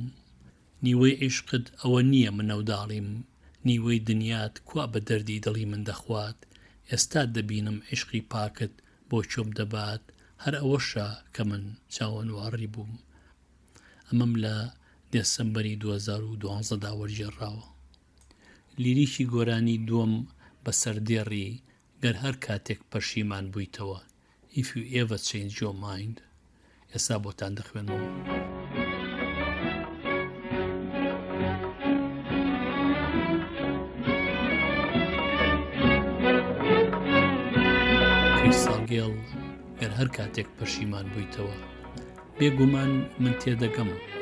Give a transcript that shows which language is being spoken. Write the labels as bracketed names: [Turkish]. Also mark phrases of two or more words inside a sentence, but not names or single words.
[Central Kurdish] نیوەی عیشقت ئەوە نییە من نەوداڵیم، نیوەی دنیات کوا بە دەردی دڵی من دەخوات، ئێستا دەبینم عیشقی پاکت بۆ چۆم دەبات، هەر ئەوەشە کە من چاوەنواری بووم. ئەمەم لە دێسەمبەری 2012 وەرگێڕاوە. لیریکی گۆرانی دووەم بە سەردێڕی گەر هەر کاتێک پەشیمان بوویتەوە، [English] If you ever change your mind. [Central Kurdish] ئێستا بۆتان دەخوێنەوە. کریستال گێڵ، گەر هەر کاتێک پەشیمان بوویتەوە، بێگومان من تێدەگەم بە